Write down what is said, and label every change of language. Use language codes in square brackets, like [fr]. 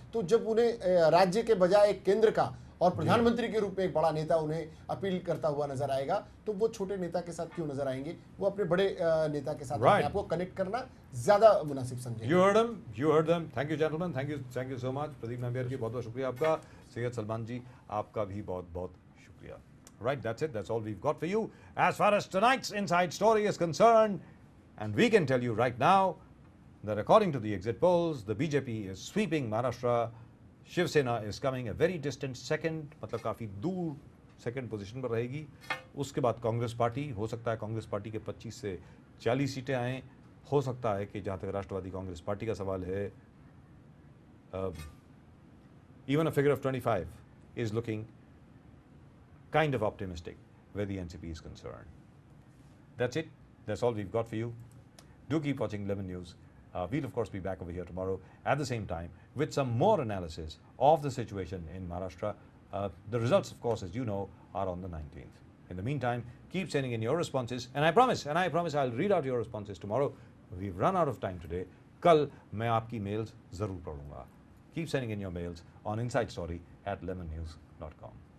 [hi] तो जब उन्हें राज्य के बजाय केंद्र का और प्रधानमंत्री के रूप में एक बड़ा नेता उन्हें अपील करता हुआ नजर आएगा, तो वो छोटे नेता के साथ क्यों नजर आएंगे? वो अपने बड़े नेता के साथ अपने आप को कनेक्ट करना ज्यादा मुनासिब समझेंगे। [en] You heard them. Thank you gentlemen. Thank you so much. [hi] Pradeep Nambiar जी बहुत बहुत शुक्रिया आपका। सैयद सलमान जी आपका भी बहुत बहुत शुक्रिया। [en] Right, that's it. That's all we've got for you as far as tonight's Inside Story is concerned. And we can tell you right now that according to the exit polls, the BJP is sweeping Maharashtra. Shiv Sena is coming a very distant second, [hi] मतलब काफी दूर second position पर रहेगी। उसके बाद Congress party, हो सकता है कांग्रेस पार्टी के 25 से 40 सीटें आएँ। हो सकता है कि जहाँ तक राष्ट्रवादी कांग्रेस पार्टी का सवाल है, [en] even a figure of 25 is looking kind of optimistic where the NCP is concerned. That's it. That's all we've got for you. Do keep watching Lemon News. We'll of course be back over here tomorrow at the same time with some more analysis of the situation in Maharashtra. The results, of course, as you know, are on the 19th. In the meantime, keep sending in your responses, and I promise I'll read out your responses tomorrow. We've run out of time today. [hi] कल मैं आपकी mails जरूर पढ़ूंगा. [en] Keep sending in your mails on insidestory@lemonnews.com.